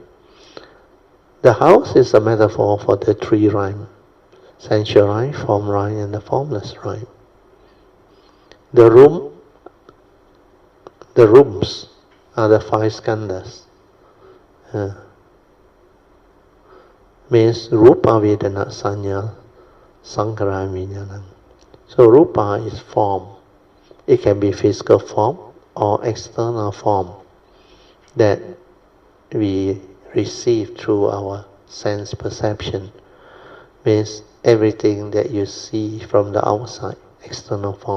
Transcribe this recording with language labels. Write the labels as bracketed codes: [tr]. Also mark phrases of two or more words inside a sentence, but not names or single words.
[en] The house is a metaphor for the three rhymes: sensual rhyme, form rhyme, and the formless rhyme. The rooms are the five skandhas. [pi] Means rupa, vedana, sanya, sankhara, vijnana. [en] So rupa is form. It can be physical form or external form that we receive through our sense perception. Means everything that you see from the outside, external form.